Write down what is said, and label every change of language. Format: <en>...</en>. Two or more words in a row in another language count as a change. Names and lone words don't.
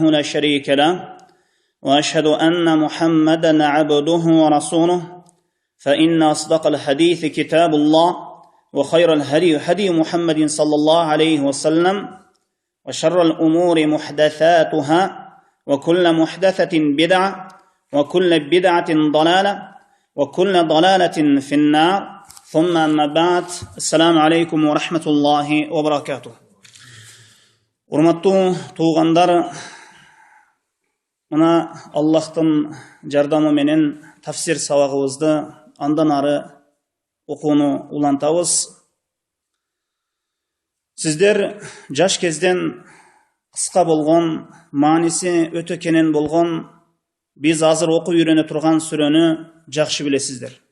<ar>لا شريك له وأشهد أن محمدا عبده ورسوله فإن أصدق الحديث كتاب الله وخير الهدي هدي محمد صلى الله عليه وسلم وشر الأمور محدثاتها وكل محدثة بدعة وكل بدعة ضلالة وكل ضلالة في النار ثم أما بعد السلام عليكم ورحمة الله وبركاته.</ar> <ky>Урматтуу туугандар, мына Аллахтын жардамы менен тафсир сабагыбызды андан ары окууну улантабыз. Сиздер жаш кезден кыска болгон, мааниси өтө кенен болгон, биз азыр окуп үйрөнө турган сүрөнү жакшы билесиздер.</ky>